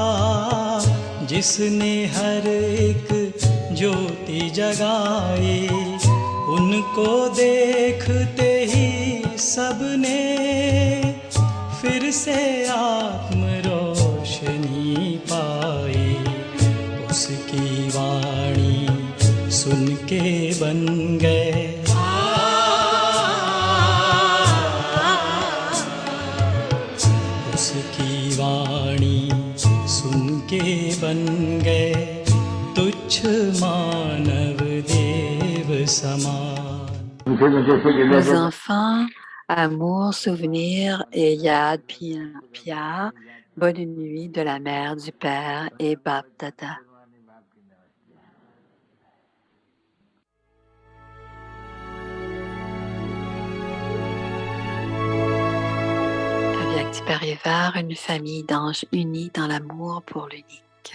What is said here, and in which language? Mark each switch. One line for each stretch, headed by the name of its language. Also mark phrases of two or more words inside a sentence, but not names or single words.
Hindi: जिसने हर एक ज्योति जगाई उनको देखते ही सबने फिर से आत्म रोशनी पाई उसकी वाणी सुन के बन गए उसकी वाणी सुन के बन गए तुच्छ मानव देव समान.
French: Nos enfants, amour, souvenir et
Hindi: याद प्यार,
French: bonne nuit de la mère, du père et Bap Dada. Avyakti Parivar, une famille d'anges unis dans l'amour pour l'unique.